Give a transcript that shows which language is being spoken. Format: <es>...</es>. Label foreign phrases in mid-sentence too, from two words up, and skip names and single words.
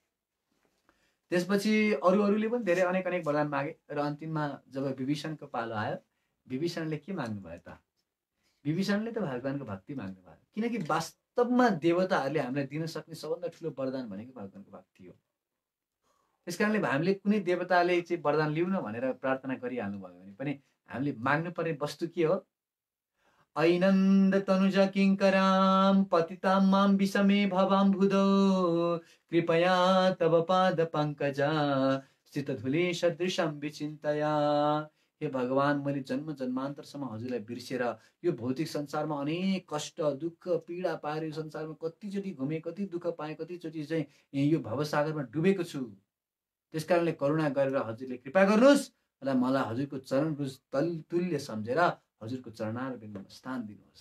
<ne>त्यसपछि अरूले पनि धेरै अनेक वरदान मागे र अन्तिममा जब विभीषणको पालो आयो विभीषणले के माग्नु भयो त विभीषणले त भगवानको भक्ति माग्नु भयो किनकि वास्तवमा देवताहरूले हामीलाई दिन सक्ने सबभन्दा ठुलो वरदान भनेको भगवानको भक्ति हो। त्यस कारणले हामीले कुनै देवताले चाहिँ वरदान लिउँ न भनेर प्रार्थना गरिहाल्नु भयो भने पनि हामीले माग्नुपर्ने वस्तु के हो</ne> <sa>ऐनन्द तनुजा किङ्कराम पतितां मां विषमे भवां भुदो कृपया तव पाद पङ्कजा स्थितधुली सदृशं विचिन्तया।</sa> <ne>हे भगवान मैले जन्म जन्मान्तरसम्म हजुरलाई बिर्सेर यो भौतिक संसारमा अनेक कष्ट दुःख पीडा पाएर यो संसारमा कतिचोटि घुमेँ कति दुःख पाएँ कतिचोटि चाहिँ यो भवसागरमा डुबेको छु। त्यस कारणले करुणा गरेर हजुरले कृपा गर्नुहोस् र मलाई हजुरको चरण रुज तुल्य सम्झेर हजुरको चरणार बिन्दुमा स्थान दिनुहोस्।</ne>